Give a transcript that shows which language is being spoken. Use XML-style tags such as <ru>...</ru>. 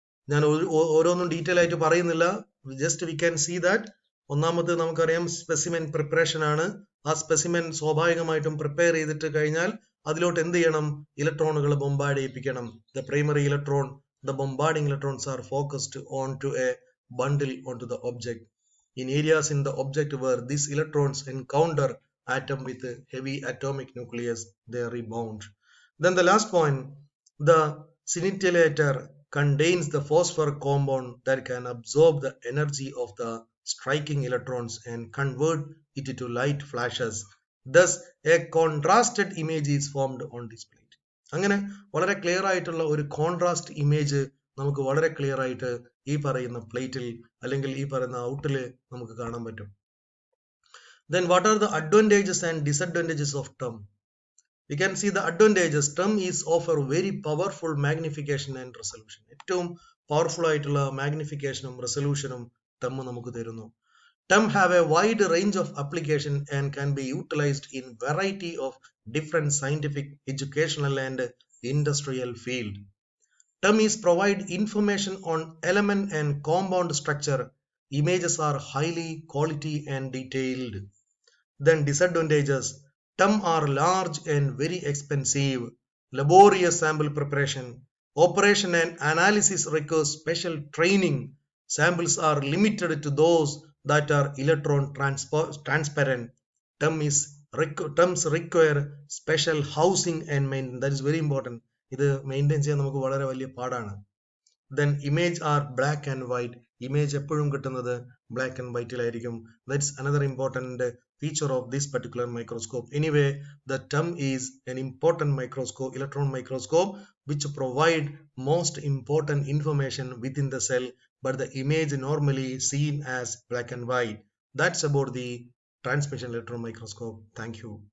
<ml>ഞാൻ ഓരോന്നും ഡീറ്റെയിൽ ആയിട്ട് പറയുന്നില്ല.</ml> <en>Just we can see that.</en> <ml>ഒന്നാമത് നമുക്കറിയാം സ്പെസിമെൻ പ്രിപ്പറേഷൻ ആണ്. ആ സ്പെസിമെൻ സ്വാഭാവികമായിട്ടും പ്രിപ്പയർ ചെയ്തിട്ട് കഴിഞ്ഞാൽ അതിലോട്ട് എന്ത് ചെയ്യണം? ഇലക്ട്രോണുകൾ bombard ചെയ്യിപ്പിക്കണം.</ml> <en>The primary electron, the bombarding electrons are focused on to a bundle on to the object. In areas in the object where these electrons encounter atom with a heavy atomic nucleus, they rebound. Then the last point, the scintillator contains the phosphor compound that can absorb the energy of the striking electrons and convert it to light flashes. Thus, a contrasted image is formed on this plate.</en> <ml>അങ്ങനെ വളരെ clear ആയിട്ടുള്ള ഒരു contrast image നമുക്ക് വളരെ clear ആയിട്ട് ഈ പറയുന്ന പ്ലേറ്റിൽ അല്ലെങ്കിൽ ഈ പറയുന്ന ഔട്ടിൽ നമുക്ക് കാണാൻ പറ്റും.</ml> <en>Then what are the advantages and disadvantages of TEM? We can see the advantages. TEM is offer very powerful magnification and resolution.</en> <ml>ഏറ്റവും പവർഫുൾ ആയിട്ടുള്ള മാഗ്നിഫിക്കേഷനും റെസൊല്യൂഷനും TEM നമുക്ക് തരുന്നു.</ml> <en>TEM have a wide range of application and can be utilized in variety of different scientific, educational and industrial field. TEM is provide information on element and compound structure. Images are highly quality and detailed. Then disadvantages. TEM are large and very expensive. Laborious sample preparation. Operation and analysis requires special training. Samples are limited to those that are electron transparent. TEMs require special housing and maintenance. That is very important.</en> <ml>ഇത് maintain ചെയ്യാൻ നമുക്ക് വളരെ വലിയ പാടാണ്.</ml> <en>Then image are black and white. Image</en> <ml>എപ്പോഴും കിട്ടുന്നത്</ml> <en>black and white</en> <ml>ലായിരിക്കും.</ml> <en>That's another important feature of this particular microscope. Anyway, the TEM is an important microscope, electron microscope, which provide most important information within the cell, but the image normally seen as black and white. That's about the transmission electron microscope. Thank you.</en>